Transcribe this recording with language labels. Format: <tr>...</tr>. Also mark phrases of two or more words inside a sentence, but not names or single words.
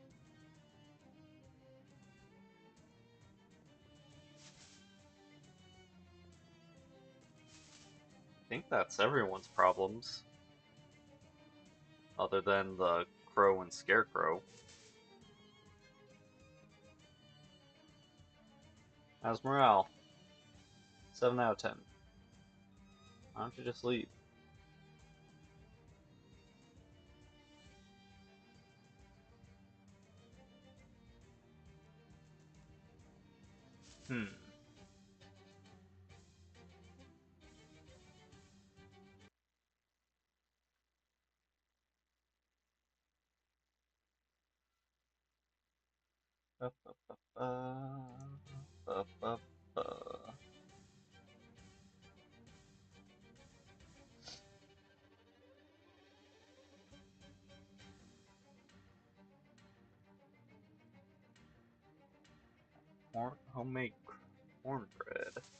<en>I think that's everyone's problems, other than the crow and scarecrow. How's morale? 7 out of 10. Why don't you just leave? Hmm. Ba, ba, ba, ba, ba, ba. Homemade cornbread.</en>